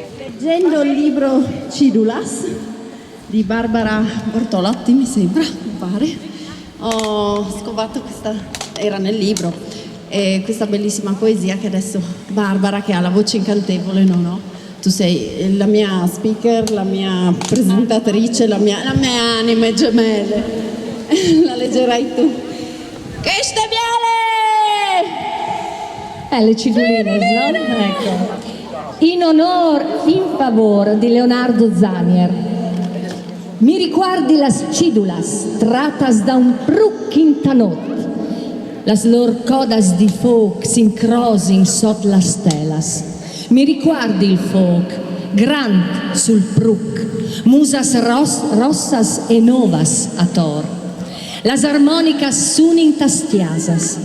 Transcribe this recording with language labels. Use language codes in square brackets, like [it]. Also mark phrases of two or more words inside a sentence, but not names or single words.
[it] Leggendo il libro Cidulas di Barbara Bortolotti, mi sembra, mi pare, ho scovato questa, era nel libro, questa bellissima poesia che adesso Barbara, che ha la voce incantevole, tu sei la mia speaker, la mia presentatrice, la mia anime gemelle, la leggerai tu. Che ste viale! Le ciduline, no? Ecco. In favore di Leonardo Zanier. [fur] Mi ricordi las cidulas tratas da un pruc in tanot, las lor codas di foc s'incrosin sot las telas. Mi ricordi il foc, grand sul pruc, musas rossas e novas a tor, las armonicas sunin tastiasas.